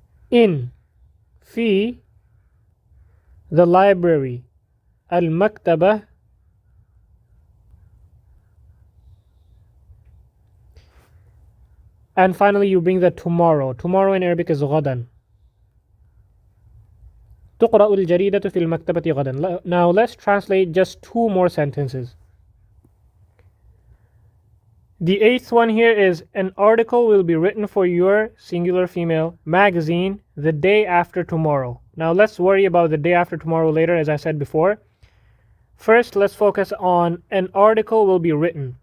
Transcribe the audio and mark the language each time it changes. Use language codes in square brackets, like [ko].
[en] In, fi, the library, al-maktabah. And finally you bring the tomorrow. Tomorrow in Arabic is ghadan. [ar] تقرأ الجريدة في المكتبة غدا. [en] Now let's translate just 2 more sentences. The 8th one here is an article will be written for your singular female magazine the day after tomorrow. Now let's worry about the day after tomorrow later, as I said before. First, let's focus on an article will be written.